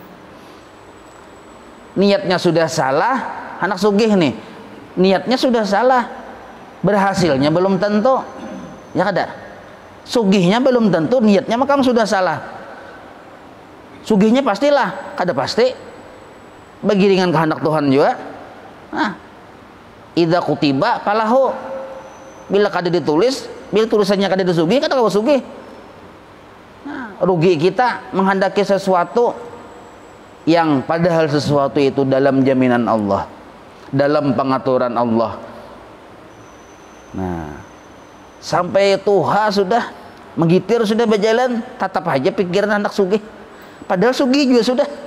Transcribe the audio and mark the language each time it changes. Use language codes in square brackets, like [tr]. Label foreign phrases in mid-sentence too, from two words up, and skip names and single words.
[bjn] Niatnya sudah salah, hendak sugih nih, niatnya sudah salah, berhasilnya belum tentu, ya kada. Sugihnya belum tentu, niatnya maka sudah salah. Sugihnya pastilah, kada pasti. Bagi dengan kehendak Tuhan juga. Nah, [ar] إذا كتب فله. [bjn] Bila kada ditulis, bila tulisannya kada disugih, kada kawa sugih. Nah, rugi kita menghendaki sesuatu yang padahal sesuatu itu dalam jaminan Allah, dalam pengaturan Allah. Nah, sampai Tuhan sudah menggitir sudah berjalan, tatap aja pikiran anak sugih, padahal sugih juga sudah.